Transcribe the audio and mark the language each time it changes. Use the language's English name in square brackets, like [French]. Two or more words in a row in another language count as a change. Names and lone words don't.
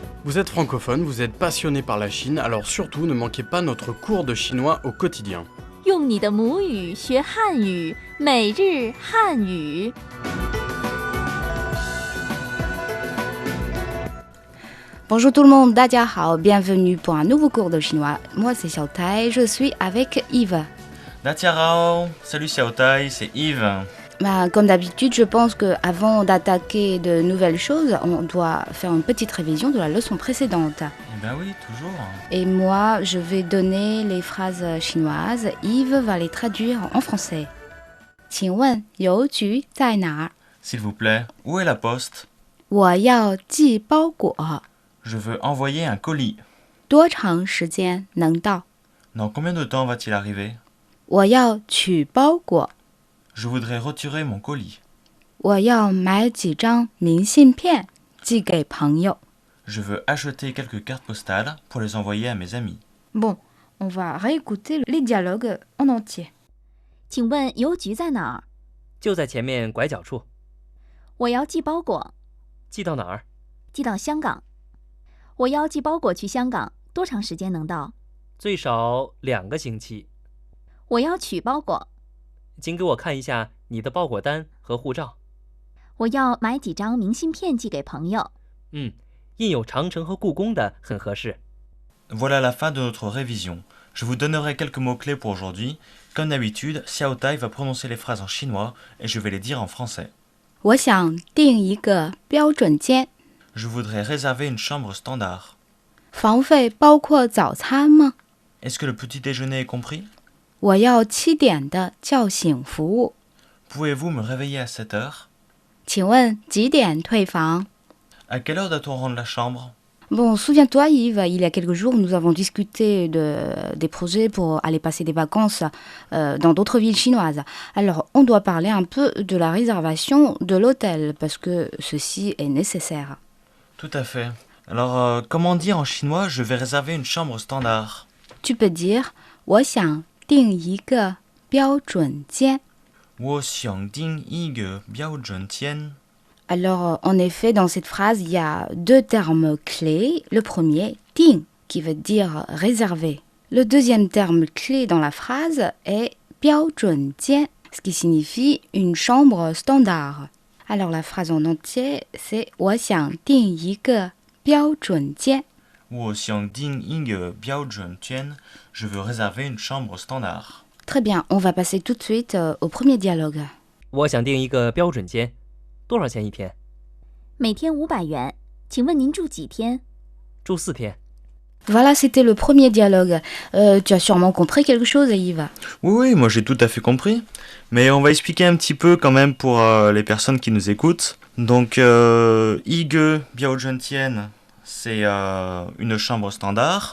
[French] Vous êtes francophone, vous êtes passionné par la Chine, alors surtout ne manquez pas notre cours de chinois au quotidien. [Chinese] 用你的母语学汉语，每日汉语。 [French] Bonjour tout le monde, [Chinese] 大家好, [French] bienvenue pour un nouveau cours de chinois. Moi c'est Xiaotai, je suis avec Yves. Datiarao, salut Xiaotai, c'est Yves. Comme d'habitude, je pense qu'avant d'attaquer de nouvelles choses, on doit faire une petite révision de la leçon précédente. Eh ben oui, toujours. Et moi, je vais donner les phrases chinoises. Yves va les traduire en français. [Chinese] 请问邮局在哪儿? [French] S'il vous plaît, où est la poste? [Chinese] 我要寄包裹. [French] Je veux envoyer un colis. [Chinese] 多长时间能到? [French] Dans combien de temps va-t-il arriver? [Chinese] 我要取包裹. [French] Je voudrais retirer mon colis. [Chinese] 我要买几张明信片寄给朋友. [French] Je veux acheter quelques cartes postales pour les envoyer à mes amis. Bon, on va réécouter les dialogues en entier. [Chinese] 请问邮局在哪儿？就在前面拐角处。我要寄包裹，寄到哪儿？寄到香港。我要寄包裹去香港，多长时间能到？最少2个星期。我要取包裹，请给我看一下你的包裹单和护照。我要买几张明信片寄给朋友。印有长城和故宫的很合适。 [French] Voilà la fin de notre révision. Je vous donnerai quelques mots-clés pour aujourd'hui. Comme d'habitude, Xiaotai va prononcer les phrases en chinois et je vais les dire en français. [Chinese] 我想订一个标准间。 [French] Je voudrais réserver une chambre standard. [Chinese] 房费包括早餐吗? [French] Est-ce que le petit déjeuner est compris? [Chinese] 我要7点的叫醒服务. [French] Pouvez-vous me réveiller à 7 heures? [Chinese] 请问几点退房? [French] À quelle heure doit-on rendre la chambre? Bon, souviens-toi Yves, il y a quelques jours, nous avons discuté des projets pour aller passer des vacances dans d'autres villes chinoises. Alors, on doit parler un peu de la réservation de l'hôtel, parce que ceci est nécessaire. Tout à fait. Alors, comment dire en chinois « je vais réserver une chambre standard » Tu peux dire « [Chinese] 我想订一个标准间». 我想订一个标准间. [French] Alors, en effet, dans cette phrase, il y a 2 termes clés. Le premier, « ting », qui veut dire « réserver ». Le deuxième terme clé dans la phrase est « 标准间 », ce qui signifie « une chambre standard ». Alors, la phrase en entier, c'est « [Chinese] 我想订一个标准间». 我想订一个标准间. [French] Je veux réserver une chambre standard. Très bien, on va passer tout de suite au premier dialogue. [Chinese] 我想订一个标准间，多少钱一天？每天500元。请问您住几天？住4天。 [French] Voilà, c'était le premier dialogue. Tu as sûrement compris quelque chose, Yves? Oui, moi j'ai tout à fait compris. Mais on va expliquer un petit peu quand même pour les personnes qui nous écoutent. Donc, [Chinese] 一个标准间, [French] c'est une chambre standard.